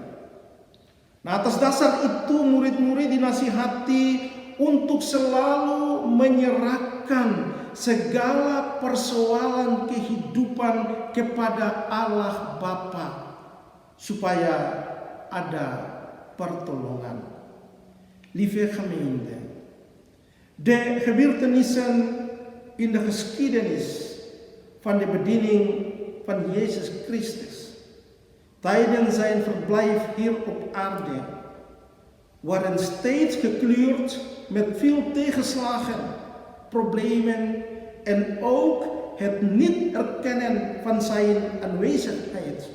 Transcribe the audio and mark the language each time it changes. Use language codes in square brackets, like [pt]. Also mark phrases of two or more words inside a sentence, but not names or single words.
[id] Nah, atas dasar itu murid-murid dinasihati untuk selalu menyerahkan segala persoalan kehidupan kepada Allah Bapa supaya ada pertolongan. [nl] Lieve gemeente, de gebeurtenissen in de geschiedenis van de bediening van Jezus Christus tijdens zijn verblijf hier op aarde waren steeds gekleurd met veel tegenslagen, problemen en ook het niet erkennen van zijn aanwezigheid.